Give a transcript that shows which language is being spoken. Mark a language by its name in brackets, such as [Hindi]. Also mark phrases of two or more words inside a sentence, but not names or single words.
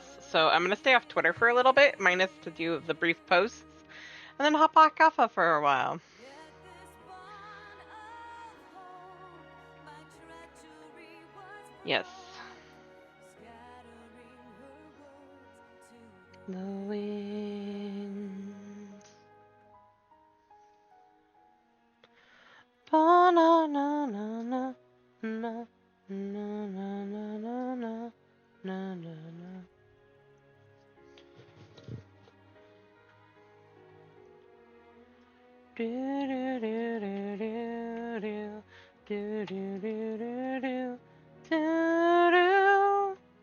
[English] So I'm gonna stay off Twitter for a little bit, minus to do the brief posts, and then hop back off of for a while. Yet this bond of hope, my treachery was Yes. scattering her words to The winds. Ba na na na na na na na na na na na na. Do do do do do do do do do do do do.